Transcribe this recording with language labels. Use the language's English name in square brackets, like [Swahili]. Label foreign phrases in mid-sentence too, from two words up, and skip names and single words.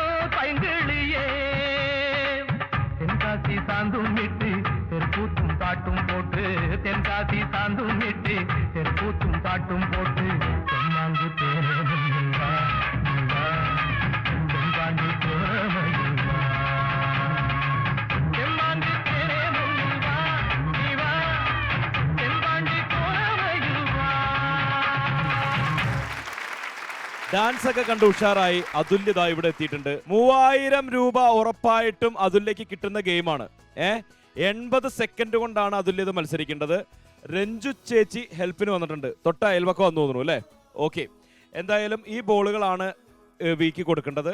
[Tamil] பைங்கிழியே தென்காசி சாந்தும் விட்டு தெற்கூத்தும் பாட்டும் போட்டு தென்காசி சாந்தும் விட்டு தெற்கூத்தும் பாட்டும் போட்டு தெம்மாங்கு தேனே முன்னில் வா வா தென்பாண்டி கோலமயில் வா தெம்மாங்கு தேனே முன்னில் வா நீ வா தென்பாண்டி கோலமயில் வா. [Malayalam] ഡാൻസ് ഒക്കെ കണ്ട് ഉഷാറായി. അതുല്യത ഇവിടെ എത്തിയിട്ടുണ്ട്. 3000 രൂപ ഉറപ്പായിട്ടും അതുല്യക്ക് കിട്ടുന്ന ഗെയിമാണ്. 80 സെക്കൻഡ് കൊണ്ടാണ് അതുല്യത മത്സരിക്കേണ്ടത്. രഞ്ജു ചേച്ചി ഹെൽപ്പിന് വന്നിട്ടുണ്ട്. തൊട്ട അയൽവക്കം വന്നു തോന്നുന്നു അല്ലേ? ഓക്കെ, എന്തായാലും ഈ ബോളുകളാണ് വീക്ക് കൊടുക്കേണ്ടത്.